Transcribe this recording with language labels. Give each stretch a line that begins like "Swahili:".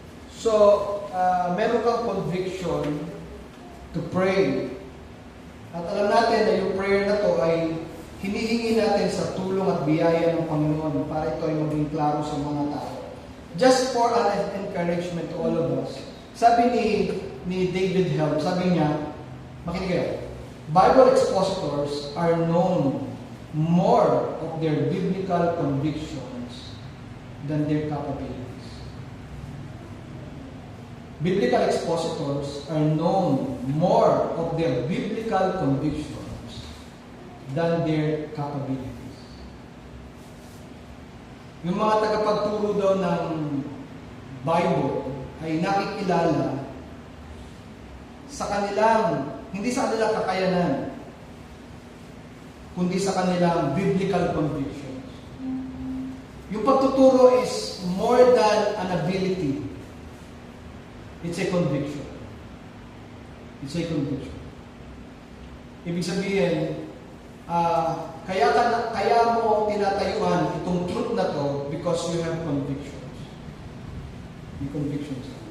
English: So,
Filipino: meron kang
English: conviction to pray.
Filipino: At alam natin na yung prayer na to ay hinihingi natin sa tulong at biyaya ng Panginoon para ito ay maging klaro sa mga tao.
English: Just for an encouragement to all of us.
Filipino: Sabi ni David Helm, sabi niya, makinig kayo,
English: Bible expositors are known more of their biblical convictions than their capabilities. Biblical expositors are known more of their biblical convictions than their capabilities.
Filipino: Yung mga tagapagturo daw ng Bible ay nakikilala sa kanilang, hindi sa kanilang kakayanan, kundi sa kanilang biblical convictions. Yung pagtuturo
English: is more than an ability. It's a conviction. It's a conviction.
Filipino: Ibig sabihin, kaya mo tinatayuan itong truth na to
English: because you have convictions.
Filipino: May convictions.